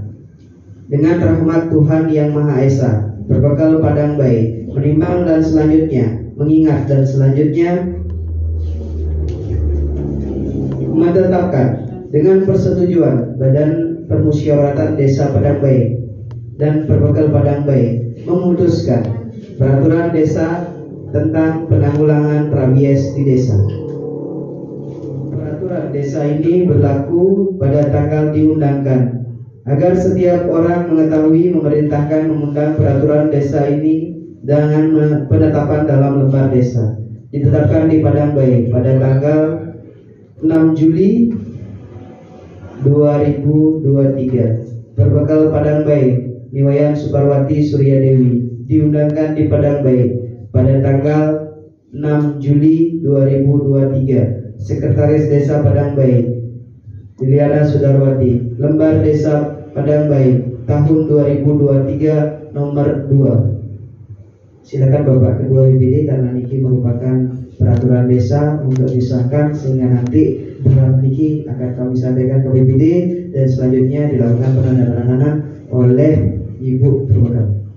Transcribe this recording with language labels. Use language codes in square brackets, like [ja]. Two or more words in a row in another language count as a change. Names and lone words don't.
[id] Dengan rahmat Tuhan Yang Maha Esa, Perbekal Padangbai menimbang dan selanjutnya mengingat dan selanjutnya menetapkan dengan persetujuan Badan Permusyawaratan Desa Padangbai dan Perbekal Padangbai memutuskan peraturan desa tentang penanggulangan rabies di desa. Peraturan desa ini berlaku pada tanggal diundangkan, agar setiap orang mengetahui memerintahkan mengundang peraturan desa ini dengan penetapan dalam lembar desa. Ditetapkan di Padangbai pada tanggal 6 Juli 2023. Perbekal Padangbai Niwayan Suparwati Surya Dewi diundangkan di Padangbai pada tanggal 6 Juli 2023. Sekretaris Desa Padangbai Liliana Sudarwati, lembar Desa Padangbai tahun 2023 nomor 2. Silakan Bapak Ketua BPD, karena niki merupakan peraturan desa untuk disahkan, sehingga nanti draft niki akan kami sampaikan ke BPD dan selanjutnya dilakukan penandatanganan oleh Ibu Perbekal.